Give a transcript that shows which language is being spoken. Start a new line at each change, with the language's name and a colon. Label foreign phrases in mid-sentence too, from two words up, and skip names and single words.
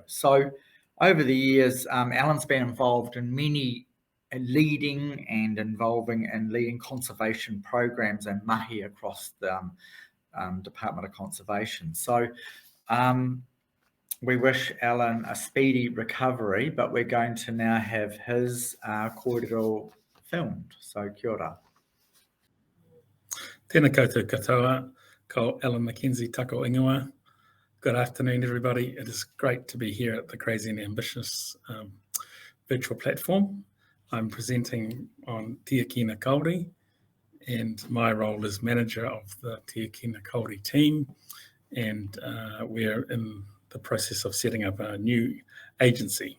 English: So over the years, Alan's been involved in many leading conservation programs and mahi across the Department of Conservation. So we wish Alan a speedy recovery, but we're going to now have his kōrero filmed. So
Māori: kia ora. Tēnā koutou katoa, ko Alan McKenzie tako ingoa.
English: Good afternoon, everybody. It is great to be here at the Crazy and Ambitious virtual platform. I'm presenting on Tiakina Kauri, and my role is manager of the Tiakina Kauri team, and we're in the process of setting up a new agency.